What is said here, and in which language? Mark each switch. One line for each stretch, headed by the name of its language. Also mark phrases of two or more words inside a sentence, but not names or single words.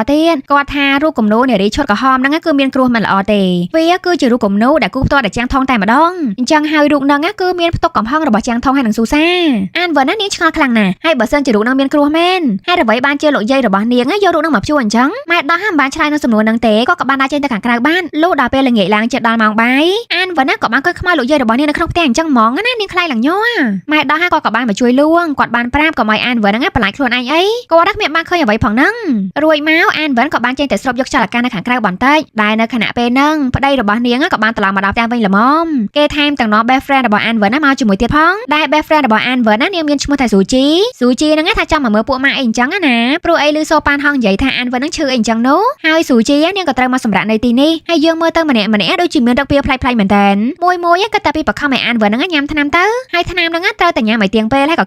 Khmer: ទៀតគាត់ថារូបគំនូរនារីឈុតក្រហមហ្នឹងគឺមានគ្រោះមិនល្អទេវាគឺជារូបគំនូរដែលគូផ្ទាល់តែជាងថងតែម្ដងអញ្ចឹងហើយរូបហ្នឹងគឺមានផ្ទុកកំហឹងរបស់ជាងថងហើយនឹងស៊ូសាអានវិនណានាងឆ្ងល់ខ្លាំងណាស់ហើយបើសិនជារូបហ្នឹងមានគ្រោះមែនហើយអ្វីបានជាលោកយាយរបស់នាងយករូបហ្នឹងមកជួអញ្ចឹងម៉ែដោះមិនបានឆ្លើយនឹងសំណួរហ្នឹងទេគាត់ក៏បានដាក់ចេញទៅខាងក្រៅបានលុះដល់ពេលល្ងាចឡើងជិតដល់ម៉ោងបាយអានវិនណាក៏បានឃើញខ្មៅលោកយាយរបស់នាងនៅក្នុងផ្ទះអញ្ចឹងហ្មងណានាងខ្លាចឡើង ញ័រម៉ែដោះគាត់ក៏បានមកជួយលួងគាត់បានប្រាប់កុំឲ្យអានវិនហ្នឹងបន្លាចខ្លួនឯងអីគាត់គ្មានបានឃើញអ្វីផងហ្នឹងរួចមកអានវិនក៏បានចេញទៅស្រូបយកចលនានៅខាងក្រៅបន្តិចដែលនៅខណៈពេលហ្នឹងប្តីរបស់នាងក៏បានត្រឡប់មកដល់ផ្ទះវិញល្មមគេថែមទាំងនាំ best friend របស់អានវិនមកជាមួយទៀតផងដែល
English: best friend
Khmer: របស់អានវិននាងមានឈ្មោះថាស៊ូជីហ្នឹងថាចង់មកមើលពួកម៉ាក់អីអញ្ចឹងណាព្រោះអីឮសូប៉ានហងនិយាយថាអានវិនហ្នឹងឈឺអីអញ្ចឹងនោះហើយស៊ូជី នាងក៏ត្រូវមកសម្រាប់នៅទីនេះហើយយើងមើលទៅម្នាក់ដូចជាមានរឹកពីផ្លៃមែនតើមួយក៏តែពីបខំឲ្យអានវិនហ្នឹងញ៉ាំថ្នាំទៅហើយថ្នាំហ្នឹងត្រូវតែញ៉ាំឲ្យទៀងពេលហើយក៏គេ